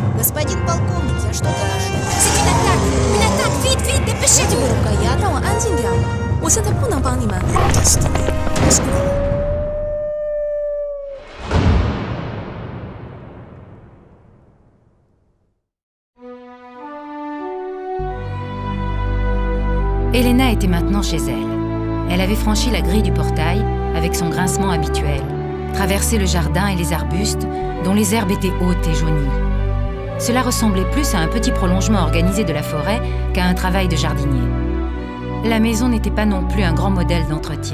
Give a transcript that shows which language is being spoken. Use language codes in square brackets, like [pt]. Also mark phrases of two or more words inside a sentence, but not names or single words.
[ru] Господин полковник, я что-то нашел. [fr] C'est une attaque, vite, vite, dépêchez-vous. [zh] 这个让我安静点，我现在不能帮你们。 [en] Destiny. Let's go. [fr] Elena était maintenant chez elle. Elle avait franchi la grille du portail avec son grincement habituel, traversé le jardin et les arbustes dont les herbes étaient hautes et jaunies. Cela ressemblait plus à un petit prolongement organisé de la forêt qu'à un travail de jardinier. La maison n'était pas non plus un grand modèle d'entretien.